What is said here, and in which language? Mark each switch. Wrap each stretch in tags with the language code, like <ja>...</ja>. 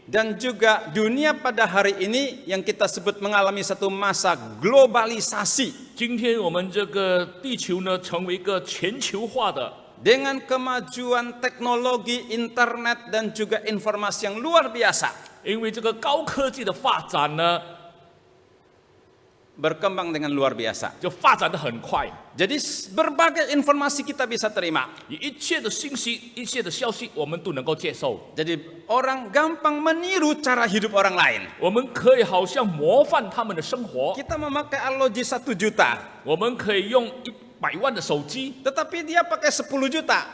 <id>dan juga dunia pada hari ini yang kita sebut mengalami satu masa globalisasi</id> <zh>今天我们这个地球呢，成为一个全球化的，</zh> <id>dengan kemajuan teknologi internet dan juga informasi yang luar biasa</id> <zh>因为这个高科技的发展呢，</zh> <id>berkembang dengan luar biasa.</id> <zh>就发展的很快，</zh> <id>Jadi berbagai informasi kita bisa terima.</id> <zh>一切的信息、一切的消息，我们都能够接受。</zh> <id>Jadi orang gampang meniru cara hidup orang lain.</id> <zh>我们可以好像模范他们的生活，</zh> <id>Kita memakai arloji 1 juta,</id> <zh>我们可以用100万的手机，</zh> <id>tetapi dia pakai 10 juta.</id>